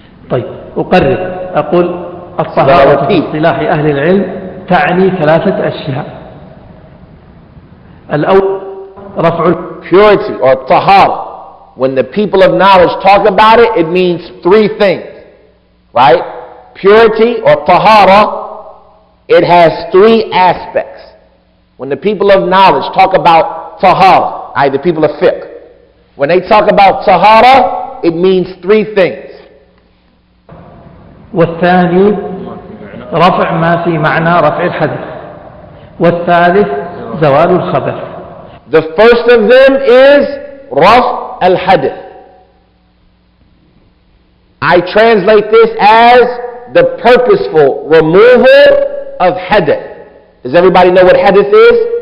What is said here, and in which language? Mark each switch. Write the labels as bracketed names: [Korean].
[Arabic] طيب أقول الطهارة في اصطلاح أهل العلم تعني ثلاثة أشياء. الأول رفع [English] purity or tahara. When the people of knowledge talk about it, it means three things. right? Purity or tahara, it has three aspects. When the people of knowledge talk about tahara, i.e. the people of fiqh, when they talk about tahara, it means three things. [Arabic] والثاني رفع ما في معنى رفع الحدث والثالث زوال الخبث. [English] The first of them is raf al-hadith. I translate this as the purposeful removal of hadith. Does everybody know what hadith is?